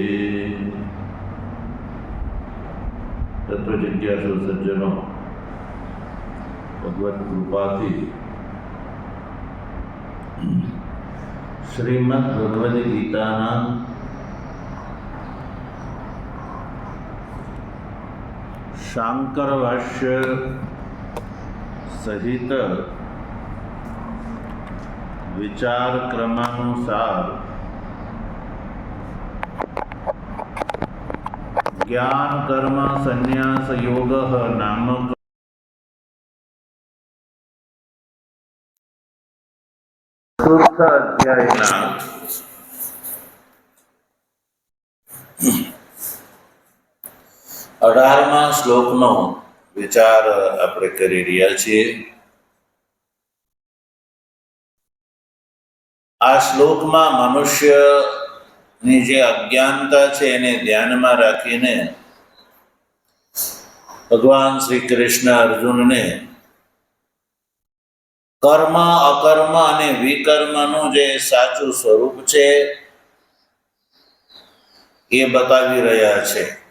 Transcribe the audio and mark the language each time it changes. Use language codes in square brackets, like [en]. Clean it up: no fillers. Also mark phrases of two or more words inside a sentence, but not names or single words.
[gu] તત્વ જિજ્ઞાસુ સજ્જનો, ભગવત કૃપાથી શ્રીમદ્ ભગવદ ગીતાના શાંકર ભાષ્ય સહિત વિચાર ક્રમાનુસાર જ્ઞાન કર્મ સંન્યાસ યોગ નામક ચતુર્થ અધ્યાયના 18મા શ્લોકનો વિચાર આપણે કરી રહ્યા છીએ। આ શ્લોકમાં મનુષ્યની જે અજ્ઞાનતા છે એને ધ્યાનમાં રાખીને ભગવાન શ્રી કૃષ્ણ અર્જુનને કર્મ અકર્મ અને વિકર્મનું જે સાચું સ્વરૂપ છે એ બતાવી રહ્યા છે।